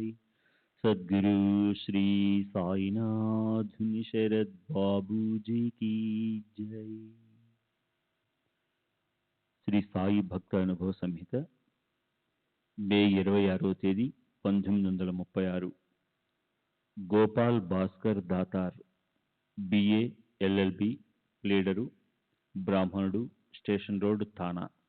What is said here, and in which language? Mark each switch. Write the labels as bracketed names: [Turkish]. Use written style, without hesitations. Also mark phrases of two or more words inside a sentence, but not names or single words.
[Hindi] सद्गुरु श्री साईनाथ शरद बाबू जी की जय। [Telugu] శ్రీ సాయి భక్త అనుభవ సంహిత మే 26వ తేదీ 1936. గోపాల్ భాస్కర్ దాతార్, [English] BA LLB, [Telugu] లీడరు, బ్రాహ్మణుడు, స్టేషన్ రోడ్, థానా.